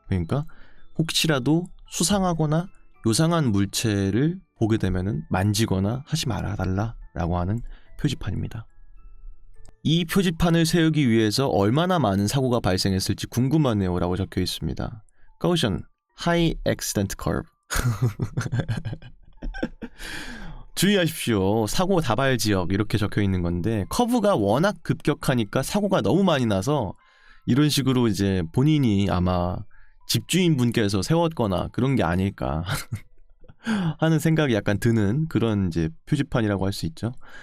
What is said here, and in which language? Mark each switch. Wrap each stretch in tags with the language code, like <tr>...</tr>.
<ko>그러니까 혹시라도 수상하거나 요상한 물체를 보게 되면은 만지거나 하지 말아달라라고 하는 표지판입니다. 이 표지판을 세우기 위해서 얼마나 많은 사고가 발생했을지 궁금하네요 라고 적혀 있습니다.</ko> <en>Caution, High Accident Curve.</en> <ko>주의하십시오. 사고 다발 지역 이렇게 적혀 있는 건데 커브가 워낙 급격하니까 사고가 너무 많이 나서 이런 식으로 이제 본인이 아마 집주인분께서 세웠거나 그런 게 아닐까 하는 생각이 약간 드는 그런 이제 표지판이라고 할 수 있죠.</ko>